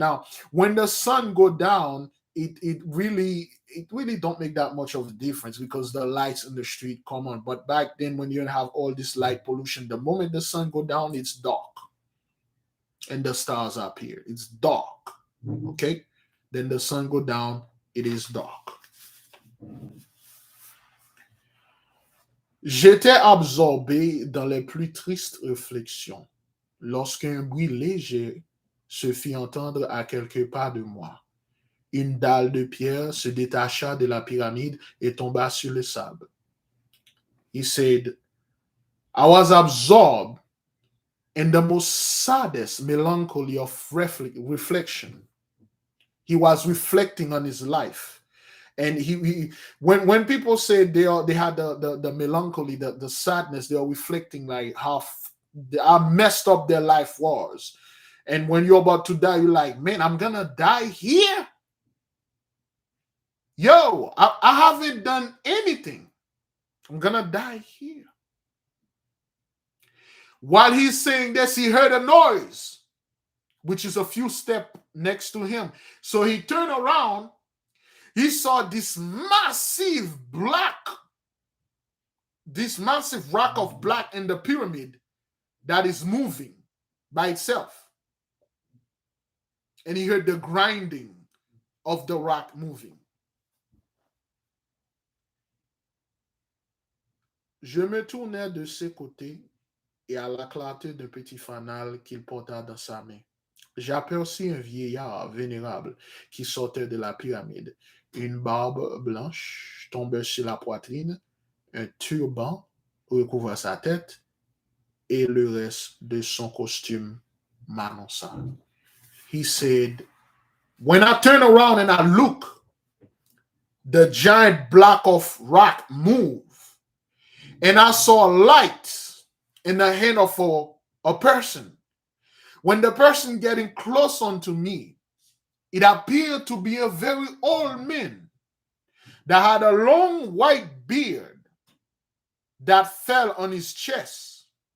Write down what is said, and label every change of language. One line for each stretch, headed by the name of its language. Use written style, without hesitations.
English: Now, when the sun go down, it really don't make that much of a difference because the lights in the street come on. But back then, when you don't have all this light pollution, the moment the sun go down, it's dark, and the stars appear. It's dark. Okay, then the sun go down. It is dark.
French: J'étais absorbé dans les plus tristes réflexions lorsqu'un bruit léger se fit entendre à quelques pas de moi. Une dalle de pierre se détacha de la pyramide et tomba sur le sable.
English: He said, I was absorbed in the most saddest melancholy of reflection. He was reflecting on his life. And he when people say they had the melancholy, the sadness, they are reflecting like how messed up their life was. And when you're about to die, you're like, man, I'm gonna die here. Yo, I haven't done anything. I'm gonna die here. While he's saying this, he heard a noise, which is a few steps next to him. So he turned around. He saw this massive rock of black in the pyramid that is moving by itself. And he heard the grinding of the rock moving.
French: Je me tournai de ses côtés et à la clarté d'un petit fanal qu'il porta dans sa main, j'aperçus un vieillard vénérable qui sortait de la pyramide. Une barbe blanche tombait sur la poitrine, un turban recouvrait sa tête et le reste de son costume m'annonça.
English: He said, when I turn around and I look, the giant block of rock move, and I saw a light in the hand of a person. When the person getting close unto me, it appeared to be a very old man that had a long white beard that fell on his chest.